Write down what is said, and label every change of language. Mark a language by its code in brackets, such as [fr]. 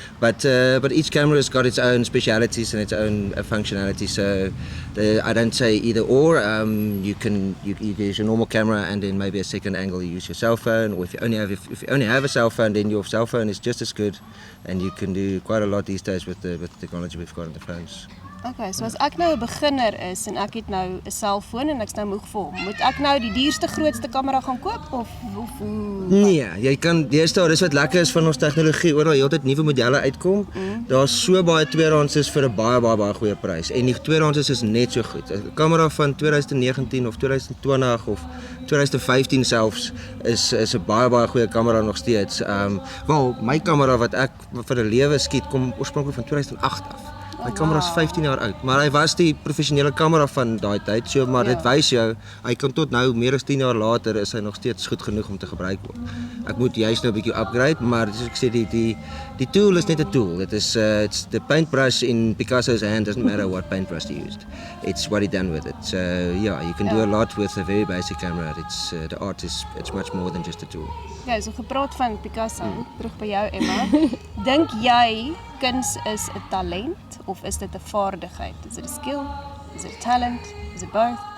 [en] But each camera has got its own specialities and its own functionality. So I don't say either or. You use your normal camera and then maybe a second angle you use your cell phone. Or if you only have a cell phone, then your cell phone is just as good. And you can do quite a lot these days with the technology we've got on the phones. [af] Okay, so as ek nou 'n beginner is en ek het nou 'n selfoon en ek's nou moeg vir hom, moet ek nou die duurste grootste kamera gaan koop of hoe? Nee, jy kan deesdae, dis wat lekker is van ons tegnologie, oral heeltyd nuwe modelle uitkom. Daar's so baie tweedehands vir 'n baie goeie prys. En die tweedehands is net so goed. 'n Kamera van 2019 of 2020 of 2015 selfs is 'n baie goeie kamera nog steeds. Wel, my kamera wat ek vir 'n lewe skiet kom oorspronklik van 2008 af. My kamera is 15 jaar oud, maar hy was die professionele kamera van daai tyd, so maar dit wys jou, hy kan tot nou meer as 10 jaar later is hy nog steeds goed genoeg om te gebruik word. Ek moet juist nou 'n bietjie upgrade, maar soos ek sê die tool is net 'n tool. [en] Dit is it's the paintbrush in Picasso's hand, doesn't matter what paintbrush he used. It's what he done with it. So yeah, you can do a lot with a very basic camera. It's the art it's much more than just a tool. [af] Ja, so gepraat van Picasso, terug by jou Emma. Dink jy kuns is 'n talent of is dit 'n vaardigheid? Is it a skill? Is it a talent? Is it both?